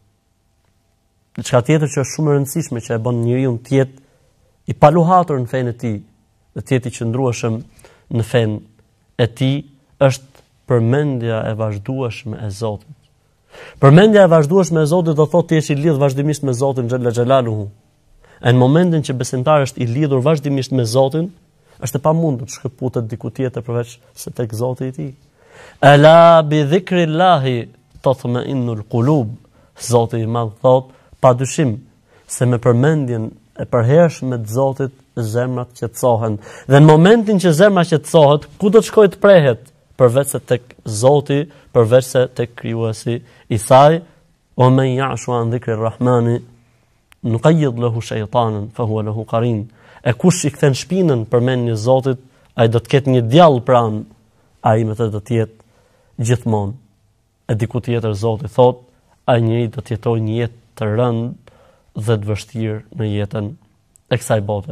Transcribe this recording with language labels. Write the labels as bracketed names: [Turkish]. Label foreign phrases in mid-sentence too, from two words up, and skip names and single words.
[Albanian] Diçka tjetër që është shumë e rëndësishme që e bën njeriu të jetë i paluhatur në fenë e tij, dhe të jetë i qëndrueshëm në fenë e tij, është përmendja e vazhdueshme e Zotit. Përmendja e vazhdueshme e Zotit do thotë ti je i lidhur vazhdimisht me Zotin [Arabic] جل جلاله. [Albanian] Në momentin që besimtari është i lidhur vazhdimisht me Zotin, është e pamundur të shkëputet diku tjetër përveç se tek Zoti i tij. [Arabic] ألا بذكر الله تطمئن القلوب. [Albanian] Zoti i Madh thot, padyshim se me përmendjen e përhershme të Zotit zemrat qetësohen. Dhe në momentin që zemra qetësohet, ku do të shkojë të prehet? Përveç se tek Zoti, përveç se tek krijuesi i saj. [Arabic] ومن يعش عن ذكر الرحمن نقيض له شيطانا فهو له قرين. [Albanian] E kush i kthen shpinën përmendjes Zotit, ai do të ketë një djall pranë, ai me të do të jetë gjithmonë. E diku tjetër Zoti thot, ai njeriu do të jetojë një jetë të rëndë dhe të vështirë në jetën e kësaj bote.